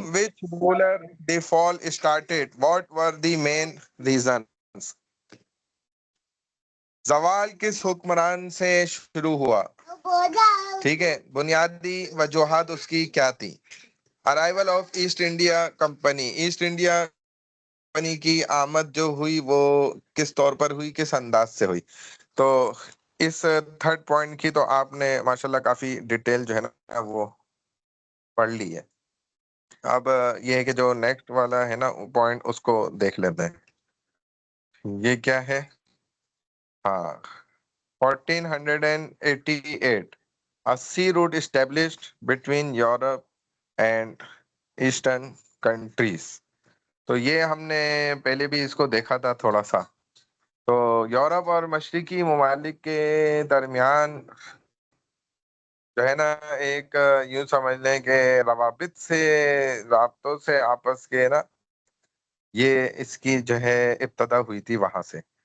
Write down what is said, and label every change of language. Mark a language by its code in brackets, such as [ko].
[en] From which bowler the fall started? What were the main reasons? [ur] زوال کس حکمران سے شروع ہوا؟ ٹھیک ہے. بنیادی وجوہات اس کی کیا تھی؟ Arrival of East India company. East India company کی آمد جو ہوئی وہ کس طور پر ہوئی، کس انداز سے ہوئی؟ تو اس تھرڈ پوائنٹ کی تو آپ نے ماشاءاللہ کافی ڈیٹیل جو ہے نا وہ پڑھ لی ہے. اب یہ ہے کہ جو نیکسٹ والا ہے نا پوائنٹ اس کو دیکھ لیتے ہیں. یہ کیا ہے؟ ہاں [en] 1488 a sea route established between Europe and Eastern countries. [ur] تو یہ ہم نے پہلے بھی اس کو دیکھا تھا تھوڑا سا. تو یورپ اور مشرقی ممالک کے درمیان جو ہے نا ایک یوں سمجھ لیں کہ روابط سے، رابطوں سے آپس کے نا، یہ اس کی جو ہے ابتدا ہوئی تھی وہاں سے.